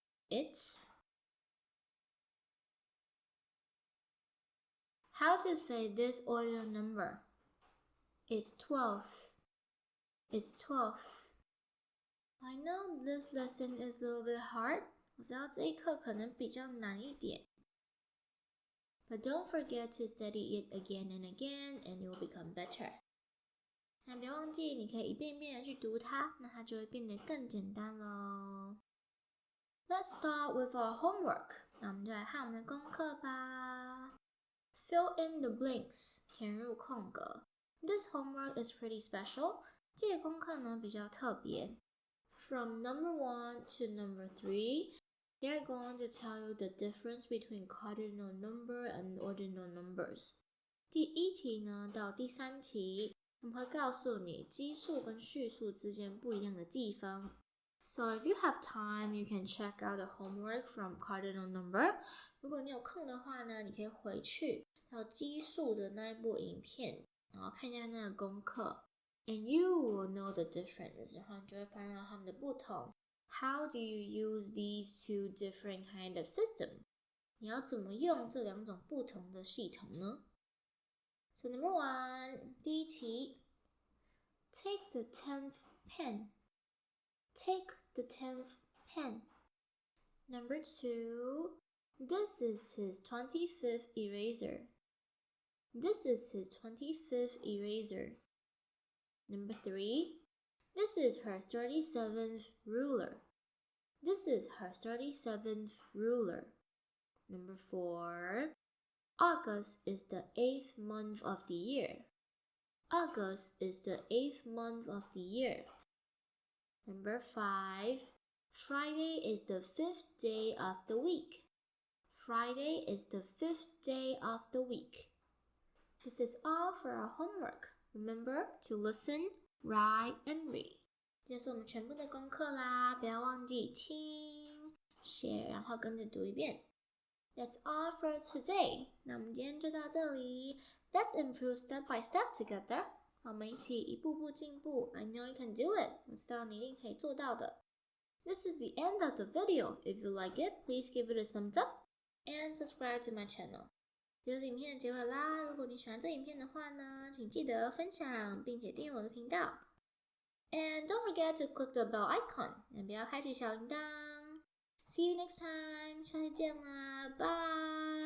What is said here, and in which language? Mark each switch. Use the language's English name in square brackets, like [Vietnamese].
[English] It's How to say this ordinal number? It's 12th. It's 12th. I know this lesson is a little bit hard. [Chinese] 我知道这一课可能比较难一点。 [English] But don't forget to study it again and again, and it will become better. [Chinese] 那别忘记，你可以一遍一遍的去读它，那它就会变得更简单咯。 [English] Let's start with our homework. [Chinese] 那我们就来看我们的功课吧。 [English] Fill in the blanks. [Chinese] 填入空格。 [English] This homework is pretty special. [Chinese] 这个功课呢比较特别。 [English] From number 1 to number 3, they're going to tell you the difference between cardinal number and ordinal numbers. [Chinese] 第一题呢到第3题，他们会告诉你奇数跟序数之间不一样的地方。 [English] So if you have time, you can check out the homework from cardinal number. [Chinese] 如果你有空的话呢，你可以回去还有基数的那一部影片，然后看一下那个功课 ， [English] and you will know the difference， [Chinese] 然后你就会发现到它们的不同。 [English] How do you use these two different kind of system？ [Chinese] 你要怎么用这两种不同的系统呢？ [English] So number 1， [Chinese] 第一题 [English] ，Take the 10th pen. Take the 10th pen. Number 2, this is his 25th eraser. This is his 25th eraser. Number 3, this is her 37th ruler. This is her 37th ruler. Number 4, August is the 8th month of the year. August is the 8th month of the year. Number 5, Friday is the 5th day of the week. Friday is the 5th day of the week. This is all for our homework. Remember to listen, write, and read. [Chinese] 这是我们全部的功课啦，不要忘记听、写，然后跟着读一遍。 [English] That's all for today. [Chinese] 那我们今天就到这里。 [English] Let's improve step by step together. [Chinese] 我们一起一步步进步。 [English] I know you can do it. [Chinese] 我知道你一定可以做到的。 [English] This is the end of the video. If you like it, please give it a thumbs up and subscribe to my channel. [Chinese] 这就是影片的结尾啦。如果你喜欢这影片的话呢，请记得分享并且订阅我的频道。 [English] And don't forget to click the bell icon. [Chinese] 也不要开启小铃铛。 [English] See you next time. [Chinese] 下期见啦，拜。